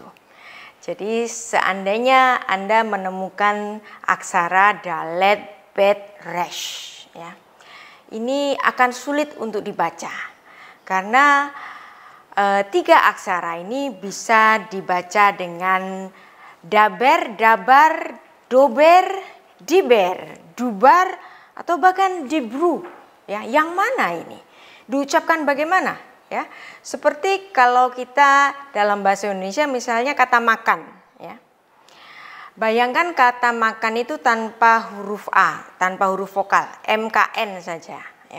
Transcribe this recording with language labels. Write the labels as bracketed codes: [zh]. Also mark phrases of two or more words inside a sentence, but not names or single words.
[id] Jadi seandainya Anda menemukan aksara dalet, bet, resh, ya, ini akan sulit untuk dibaca karena 3 aksara ini bisa dibaca dengan daber, dabar, dober, diber, dubar, atau bahkan dibru. Ya, yang mana ini? Diucapkan bagaimana? Ya, seperti kalau kita dalam bahasa Indonesia misalnya kata makan, ya. Bayangkan kata makan itu tanpa huruf A, tanpa huruf vokal, MKN saja, ya.